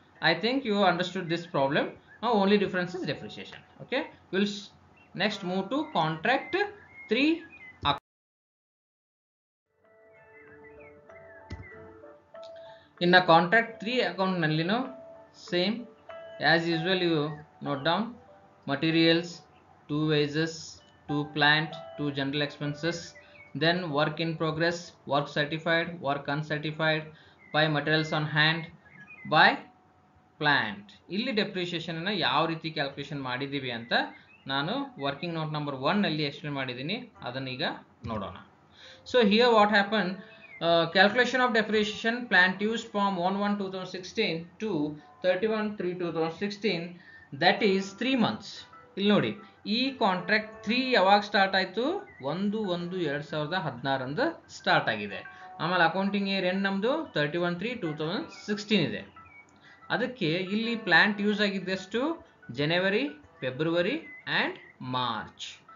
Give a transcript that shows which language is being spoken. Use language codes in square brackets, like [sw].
[en] I think you understood this problem. Only difference is depreciation. Okay, will next move to contract 3. ಇನ್ನು contract 3 ಅಕೌಂಟ್ನಲ್ಲಿನೂ same as usual you note down. materials, 2 wages, 2 plant, 2 general expenses, then work in progress, work certified, work uncertified, by materials on hand, by plant. [kn] ಇಲ್ಲಿ depreciation ಅನ್ನು ಯಾವ ರೀತಿ calculation ಮಾಡಿದ್ದೀವಿ ಅಂತ ನಾನು working note number 1 ಅಲ್ಲಿ explain ಮಾಡಿದ್ದೀನಿ, ಅದನ್ನ ಈಗ ನೋಡೋಣ. [en] So here what happened, calculation of depreciation plant used from 1/1/2016 to 31/3/2016, that is 3 months. [kn] ಇಲ್ಲಿ ನೋಡಿ, ಈ ಕಾಂಟ್ರಾಕ್ಟ್ 3 ಯಾವಾಗ ಸ್ಟಾರ್ಟ್ ಆಯಿತು? 1/1/2016 ಅಂದು ಸ್ಟಾರ್ಟ್ ಆಗಿದೆ. ಆಮೇಲೆ ಅಕೌಂಟಿಂಗ್ ಇಯರ್ ಎಂಡ್ ನಮ್ಮದು 31/3/2016 ಇದೆ. ಅದಕ್ಕೆ ಇಲ್ಲಿ plant use ಆಗಿದ್ದೆಷ್ಟು? January, February and March.